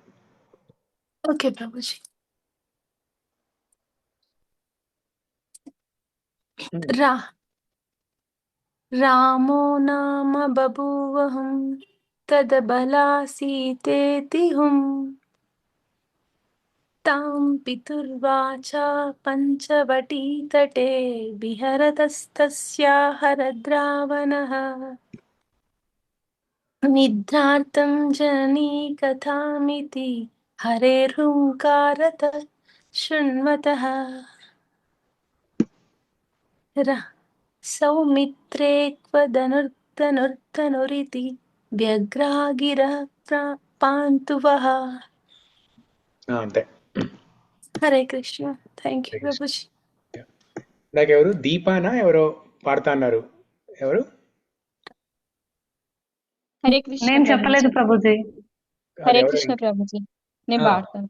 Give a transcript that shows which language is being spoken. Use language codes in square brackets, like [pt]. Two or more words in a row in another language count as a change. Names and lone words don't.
[te] ఓకే ప్రభుజీ. [sa] రామో నామ బభూవహం తదబలా సీతేతి హుం, तां पितुर्वाचा पञ्चवटीतटे विहरतस्तस्या हरद्रावणः निद्रार्थं जननी कथामिति हरेर्हुङ्कारतः शृण्वतः सौमित्रे क्व धनुर्धनुरिति व्यग्रागिरः पान्तुवः. [te] అంతే. హరే కృష్ణ. [en] thank you [te] ప్రభుజీ. నాకెవరు దీపానా ఎవరో పాడుతా అన్నారు, ఎవరు? హరే కృష్ణ. నేను చెప్పలేదు ప్రభుజీ. హరే కృష్ణ ప్రభుజీ, నేను పాడతాను.